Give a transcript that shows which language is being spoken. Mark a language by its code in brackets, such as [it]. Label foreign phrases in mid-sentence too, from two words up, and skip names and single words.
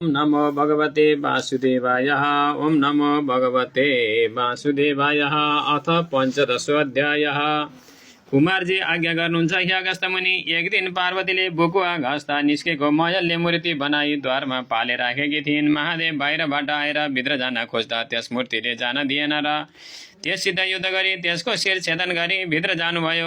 [sa] ओम नमो भगवते वासुदेवाय। ओम नमो भगवते वासुदेवाय। अथ पञ्चदशोऽध्याय। [ne] कुमारजी आज्ञा गर्नुहुन्छ हे अगस्त्य मुनि। एक दिन पार्वतीले बुकुवा घस्ता निस्केको महलले मूर्ति बनाई द्वारमा पाले राखेकी थिइन्। महादेव बाहिरबाट आएर भित्र जान खोज्दा त्यस मूर्तिले जान दिएन र त्यससित युद्ध गरी त्यसको शिर छेदन गरी भित्र जानुभयो।